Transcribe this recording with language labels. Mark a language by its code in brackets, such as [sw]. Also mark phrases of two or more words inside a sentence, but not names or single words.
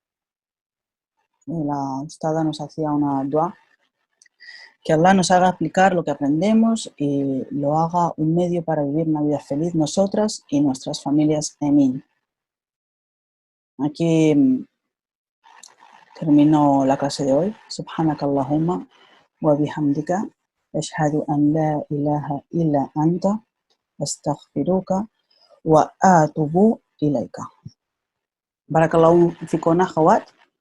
[es] La ustada nos hacía una dua, que Allah nos haga aplicar lo que aprendemos y lo haga un medio para vivir una vida feliz nosotras y nuestras familias. Amén. Aquí termino la clase de hoy. [ar] سبحانك اللهم وبحمدك أشهد أن لا إله إلا أنت أستغفرك وأتوب إليك. بارك الله فيكن أخوات.